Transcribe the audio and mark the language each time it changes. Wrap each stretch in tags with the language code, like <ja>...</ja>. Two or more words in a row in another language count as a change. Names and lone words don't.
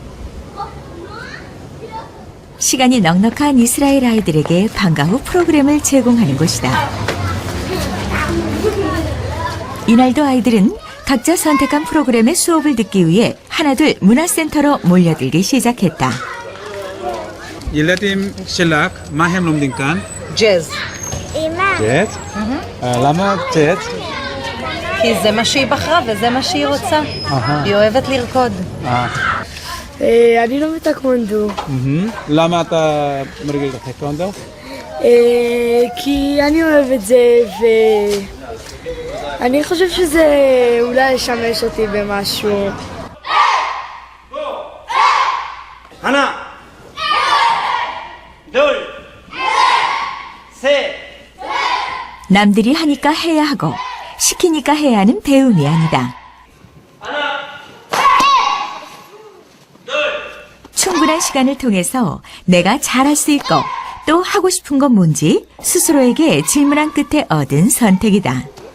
<ko>시간이 넉넉한 이스라엘 아이들에게 방과 후 프로그램을 제공하는 곳이다. 이날도 아이들은 각자 선택한 프로그램의 수업을 듣기 위해 하나둘 문화센터로 몰려들기 시작했다.</ko> <he>ילדים שלך, מה הם לומדים כאן? ג'אז. אמא. ג'אז? למה ג'אז? כי זה מה שהיא בחרה וזה מה שהיא רוצה. היא אוהבת לרקוד. אני לא בטקוונדו. למה אתה מרגיל בטקוונדו? כי אני אוהב את זה ואני חושב שזה אולי ישמש אותי במשהו.</he> <ko>하나, 둘, 셋. 남들이 하니까 해야 하고 시키니까 해야 하는 배움이 아니다. 충분한 시간을 통해서 내가 잘할 수 있고 또 하고 싶은 건 뭔지 스스로에게 질문한 끝에 얻은 선택이다.</ko>